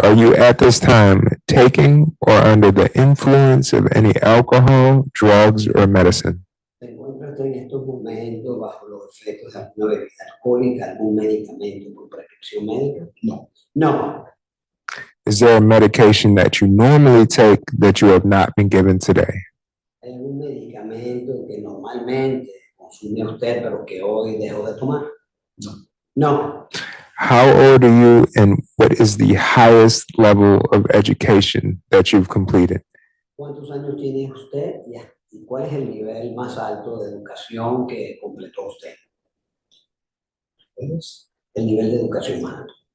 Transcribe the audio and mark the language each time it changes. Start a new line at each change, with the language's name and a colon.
English: Are you at this time taking or under the influence of any alcohol, drugs, or medicine?
Spanish: ¿Se encuentra usted en estos momentos bajo los efectos de alguna bebida alcohólica, algún medicamento por prescripción médica? No.
English: No. Is there a medication that you normally take that you have not been given today?
Spanish: ¿Hay algún medicamento que normalmente consume usted pero que hoy dejó de tomar? No.
English: No. How old are you and what is the highest level of education that you've completed?
Spanish: ¿Cuántos años tiene usted? ¿Y cuál es el nivel más alto de educación que completó usted? Es el nivel de educación más alto.